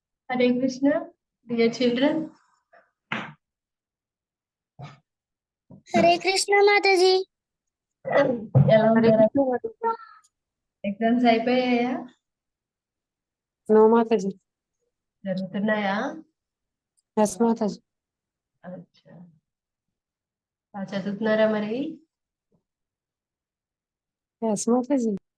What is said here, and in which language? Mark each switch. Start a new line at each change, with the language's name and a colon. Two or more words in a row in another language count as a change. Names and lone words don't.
English: Hare Krishna, dear children.
Hindi: हरे कृष्णा माता जी।
Telugu: ఎలా హరే ఉన్నారా? కృష్ణ మాతాజీ. ఎగ్జామ్స్ అయిపోయాయా? నో మాతాజీ. జరుగుతున్నాయా? ఎస్ మాతాజీ. అచ్చా, బాగా చదువుతున్నారా మరి? ఎస్ మాతాజీ.